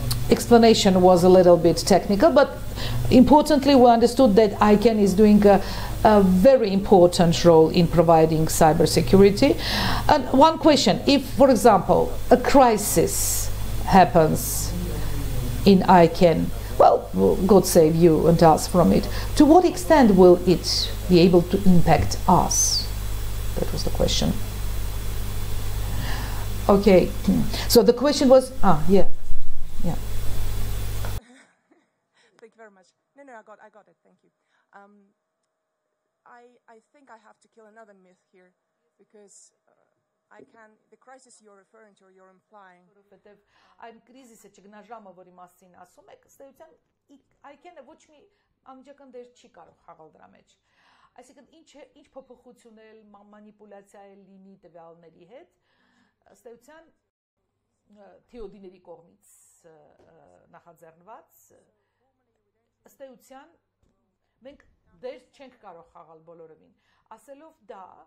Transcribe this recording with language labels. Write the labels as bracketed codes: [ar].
[en] explanation was a little bit technical but importantly we understood that ICANN is doing a very important role in providing cybersecurity and one question if for example a crisis happens in ICANN well, God save you and us from it. To what extent will it be able to impact us? That was the question. Okay, so the question was, yeah. Thank you very much. No, I got it. Thank you. I think I have to kill another myth here because the crisis you're referring to or you're implying. [hy] Այն կրիզիսը ճգնաժամը, որի մասին ասում եք, ըստ էության ICANN-ը ոչ մի անմիջական դեր չի կարող խաղալ դրա մեջ։ Այսինքն ինչ փոփոխություններ, մանիպուլյացիա է լինի տվյալների հետ, ըստ էության թեոդիների կողմից նախաձեռնված, ըստ էության մենք դեր չենք կարող խաղալ բոլորովին։ Ասելով դա